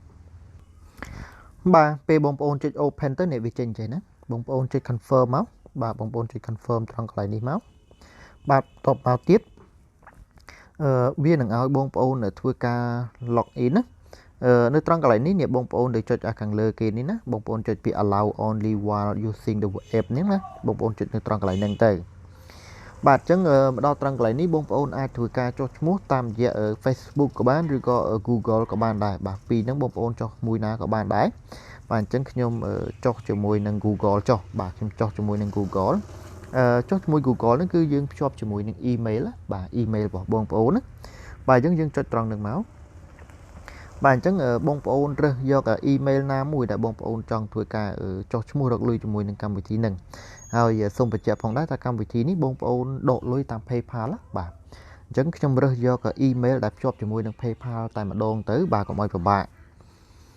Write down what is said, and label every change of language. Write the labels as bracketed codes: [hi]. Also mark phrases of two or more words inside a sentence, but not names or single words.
[km] ពេលបងប្អូនចុច open ទៅនេះវាចេញចេះណាបងប្អូនចុច confirm មកបាទបងប្អូនចុច confirm ត្រង់កន្លែងនេះមកបាទតបមកទៀតវានឹងឲ្យបងប្អូនធ្វើការ [en] log in [km] ណានៅត្រង់កន្លែងនេះបងប្អូនដែល ចុចខាងលើគេនេះណាបងប្អូនចុចពី [en] allow only while using the app [km] នេះណាបងប្អូនចុចនៅត្រង់កន្លែងហ្នឹងទៅបាទអញ្ចឹងមកដល់ត្រង់កន្លែងនេះបងប្អូនអាចធ្វើការចុះ ឈ្មោះតាមរយៈ Facebook ក៏បានឬក៏ Google ក៏បានដែរបាទពីរហ្នឹងបងប្អូនចុះមួយណាក៏បានដែរបាទអញ្ចឹង ខ្ញុំចុះជាមួយនឹង Google ចុះបាទខ្ញុំចុះជាមួយនឹង Google ចុះជាមួយ Google ហ្នឹងគឺយើងភ្ជាប់ជាមួយនឹង email បាទ email របស់បងប្អូនណាបាទអញ្ចឹងយើងចុចត្រង់ហ្នឹងមកបាទអញ្ចឹងបងប្អូនរើសយក email ណាមួយដែលបងប្អូនចង់ធ្វើការចុះឈ្មោះរកលុយជាមួយនឹងកម្មវិធីហ្នឹងហើយសូមបញ្ជាក់ផងដែរថាកម្មវិធីនេះបងប្អូនដកលុយតាម PayPal បាទអញ្ចឹងខ្ញុំរើសយក email ដែលភ្ជាប់ជាមួយនឹង PayPal តែម្ដងទៅបាទកុំឲ្យពិបាក